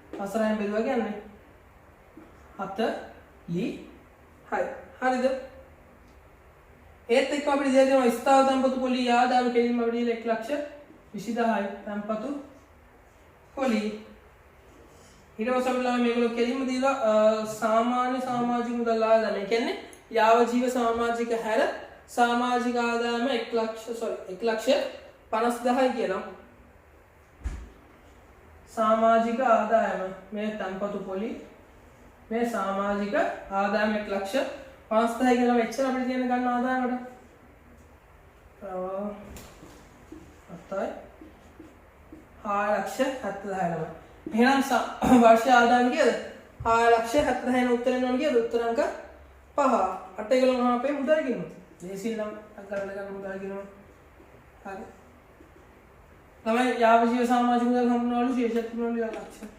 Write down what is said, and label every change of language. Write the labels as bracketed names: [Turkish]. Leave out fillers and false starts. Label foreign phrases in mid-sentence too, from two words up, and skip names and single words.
[Sinhala] වසර 6න් බෙදුවා කියන්නේ 40 හරිද ඒත් එක්ක අපිට දීලා තියෙනවා ස්ථාවර තැන්පතු පොලී ආදායම කෙලින්ම අපිට දීලා 1,20,000යි තැන්පතු පොලී ඊට පස්සේ අපිට මේගොල්ලෝ කෙලින්ම දීලා සාමාන්‍ය සමාජික මුදල් ආදායම ඒ කියන්නේ යාව ජීව සමාජික හැර සමාජික ආදායම 1,50,000යි කියනවා සාමාජික ආදායම මේ තැන්පතු පොලී මේ සාමාජික ආදායම 1,50,000 කියලා මෙච්චර අපිට තියෙන ගන්න ආදායමකට අතයි 6,70,000 එහෙනම් වර්ෂ ආදායම කීයද 6,70,000 උත්තරේ නෝන කීයද උත්තර අංක 5 අට එකල මහා අපේ මුදල් ගිණුම දේශීය නම් ගන්න මුදල් ගිණුම හරි තමයි යාවජීව සමාජික මුදල් හම්බුනවලු ශේෂත් මුදල් ලක්ෂ